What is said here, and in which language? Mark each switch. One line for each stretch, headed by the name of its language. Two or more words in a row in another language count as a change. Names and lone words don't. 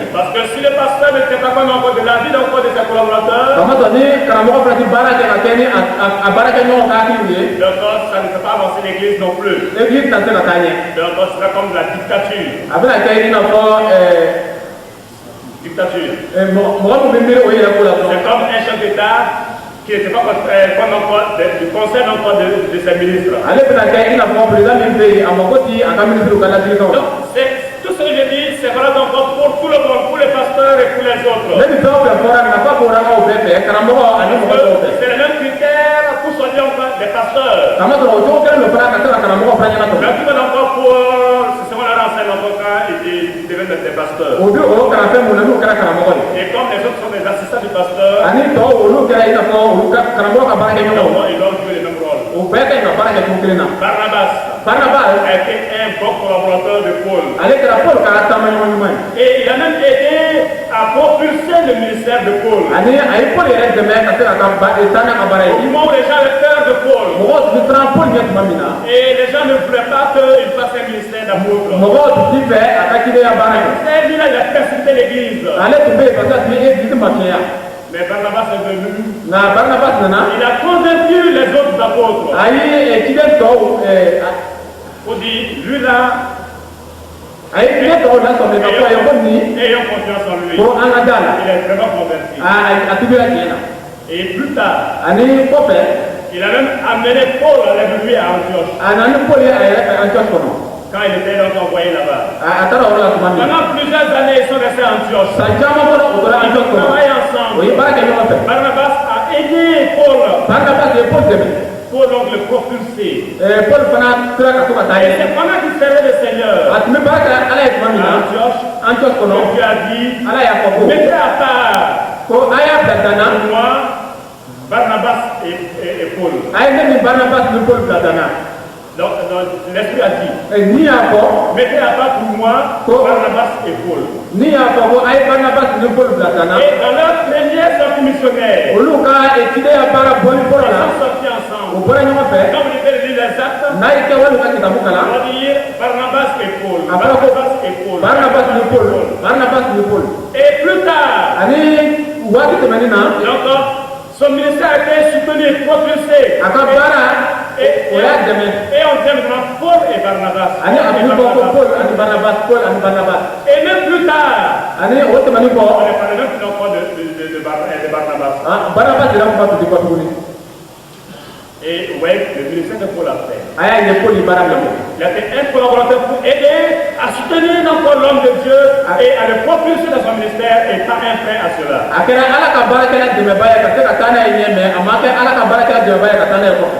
French: Parce que si le pasteur ne tient pas compte encore de la vie encore de ses collaborateurs,
Bambara: Kamasɔrɔ ni karamɔgɔ fana ti baara kɛ ka kɛ ni a baarakɛɲɔgɔnw ka hakiliw ye.
French: donc ça ne fait pas avancer l'église non plus.
Bambara: Église tɛ se ka taa ɲɛ.
French: Donc ce sera comme de la dictature.
Bambara: A bɛna kɛ i n'a fɔ Dictature. mɔgɔ min bɛ miiri o yɛrɛ ko la
French: C'est
Bambara: dɔrɔn.
French: comme un chef d'État qui n'était pas comme encore du conseil encore de ses ministres.
Bambara: Ale bɛna kɛ i n'a fɔ président min bɛ yen a mako ti a ka ministre ka ladilikanw la.
French: Donc, tout ce que je dis, c'est valable encore pour tout le monde, pour les pasteurs et pour les autres.
Bambara: Ne ni fɛn o fɛn fɔra nafa bɔra aw bɛɛ fɛ karamɔgɔ ani mɔgɔ dɔw fɛ.
French: C'est le même critère pour choisir encore des pasteurs.
Bambara: Kamasɔrɔ o cogo kelen don fana ka se ka karamɔgɔ fana ɲɛna
French: Mais
Bambara: tɔmɔ.
French: tout le encore pour ce qu'on leur enseigne encore quand ils deviennent des pasteurs.
Bambara: O bi o kalanfɛn mun na n'u kɛra karamɔgɔ ye.
French: Et comme les autres sont des assistants du pasteur,
Bambara: Ani tɔw olu kɛra i n'a fɔ olu ka karamɔgɔ ka baarakɛɲɔgɔnw.
French: ils doivent jouer le même rôle.
Bambara: O bɛɛ ka ɲi ka baara kɛ cogo kelen na.
French: Barnabas Barnabas a été un bon collaborateur de Paul.
Bambara: ale kɛra Paul ka taamaɲɔgɔn ɲuman ye.
French: Et il a même aidé à propulser le ministère de Paul.
Bambara: Ani a ye Paul yɛrɛ dɛmɛ ka se ka taa n'a ka baara
French: Au
Bambara: ye.
French: moment où les gens avaient peur de Paul,
Bambara: Mɔgɔw tun bɛ siran Paul ɲɛ tuma min na.
French: et les gens ne voulaient pas qu'il fasse un ministère d'apôtre.
Bambara: Mɔgɔw tun t'i fɛ a ka cideya baara kɛ.
French: C'est lui là, il a persécuté l'église.
Bambara: Ale tun bɛ yen ka se ka Église ma tiɲɛya.
French: Mais Barnabas est venu.
Bambara: Nka Barnabas nana
French: Il a convaincu les autres apôtres.
Bambara: a ye ciden tɔw
French: Pour dire, lui là,
Bambara: a ye ciden tɔw lasɔmin ka fɔ a ye ko nin
French: ayons confiance en lui.
Bambara: ko an ka da la.
French: Il est vraiment converti.
Bambara: A tugula tiɲɛ na.
French: Et plus tard,
Bambara: Ani kɔfɛ
French: il a même amené Paul avec lui à Antioche.
Bambara: a nana ni Paul ye a yɛrɛ fɛ Antioche kɔnɔ.
French: Quand il était donc envoyé là-bas.
Bambara: A taara o yɔrɔ la tuma min na.
French: Pendant plusieurs années, ils sont restés à Antioche.
Bambara: San caman kɔnɔ o tora
French: Ils ont
Bambara: Antioche kɔnɔ.
French: travaillé
Bambara: O
French: ensemble.
Bambara: ye baara kɛ ɲɔgɔn fɛ.
French: Barnabas a aidé Paul
Bambara: Barnabas ye Paul dɛmɛ.
French: pour donc le propulser.
Bambara: Paul fana kira ka to ka taa
French: Et
Bambara: ye
French: c'est pendant qu'il servait le Seigneur
Bambara: a tun bɛ baara kɛ ala ye tuma min na Antioche kɔnɔ
French: que Dieu a dit,
Bambara: ala y'a fɔ ko
French: mettez à part
Bambara: ko a y'a bila dana
French: moi Barnabas et Paul.
Bambara: a ye ne ni Barnabas ni Paul bila dana
French: Donc, l'Esprit a dit,
Bambara: ni y'a fɔ
French: mettez à part pour moi Barnabas et Paul.
Bambara: ni y'a fɔ ko a ye Barnabas ni Paul bila dana
French: Et dans leur première sortie missionnaire,
Bambara: olu ka ciden baara bɔli fɔlɔ
French: ils
Bambara: la
French: sont sortis
Bambara: o
French: ensemble.
Bambara: bɔra ɲɔgɔn fɛ
French: Quand vous lisez le livre des Actes,
Bambara: n'a ye kɛwale ka kitabu
French: on
Bambara: kalan
French: va dire Barnabas et Paul.
Bambara: a fɔra ko
French: Barnabas et Paul.
Bambara: Barnabas ni Paul Barnabas ni Paul
French: Et plus tard,
Bambara: ani waati tɛmɛnen na
French: donc, son ministère a été soutenu et propulsé.
Bambara: a ka baara
French: Et
Bambara: o y'a dɛmɛ
French: on dit maintenant Paul et Barnabas.
Bambara: ani a b'u fɔ ko Paul ani Barnabas
French: Et même plus tard,
Bambara: ani o tɛmɛnen kɔ
French: on ne parle même plus encore de Barnabas.
Bambara: Barnabas yɛrɛ kuma tun tɛ fɔ tuguni
French: Et vous voyez, le ministère de Paul a fait.
Bambara: a y'a ye Paul ye baara min kɛ
French: Il a été un collaborateur pour aider à soutenir encore l'homme de Dieu et à le propulser dans son ministère et pas un frein à cela.
Bambara: a kɛra ala ka baarakɛla dɛmɛba ye ka se ka taa n'a ye ɲɛ mɛ a ma kɛ ala ka baarakɛla dɛmɛba ye ka taa n'a ye kɔfɛ